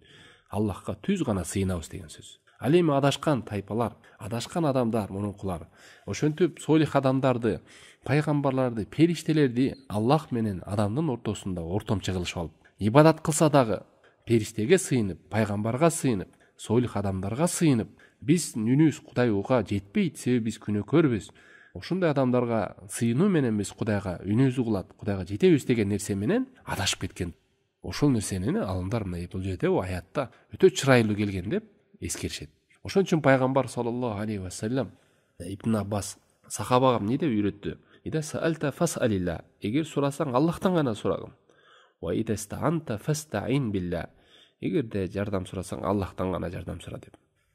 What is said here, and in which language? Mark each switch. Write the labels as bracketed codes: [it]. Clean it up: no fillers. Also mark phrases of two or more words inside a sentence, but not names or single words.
[ky] Аллахка түз гана сыйынабыз деген сөз. Ал эми адашкан тайпалар, адашкан адамдар, мурункулар ошентип солих адамдарды, пайгамбарларды, периштелерди Аллах менен адамдын ортосунда ортомчу кылышып алып, ибадат кылса дагы периштеге сыйынып, пайгамбарга сыйынып, солих адамдарга сыйынып, биз үнүбүз Кудайга жетпейт, себеби биз күнөөкөрбүз. Ошондой адамдарга сыйынуу менен биз Кудайга үнүбүздү кулат, Кудайга жетебиз деген нерсе менен адашып кеткен. Ошол нерсени алымдар мына бул жерде аятта өтө чырайлуу келген деп эскеришет. Ошон үчүн пайгамбар [ar] صلى الله عليه وسلم [ky] Ибн Аббас сахабага эмне деп үйрөттү? [ar] إذا سألت فاسأل الله, [ky] эгер сурасаң Аллахтан гана сурагын. [ar] وإذا استعنت فاستعن بالله, [ky] эгерде жардам сурасаң Аллахтан гана жардам сура деп.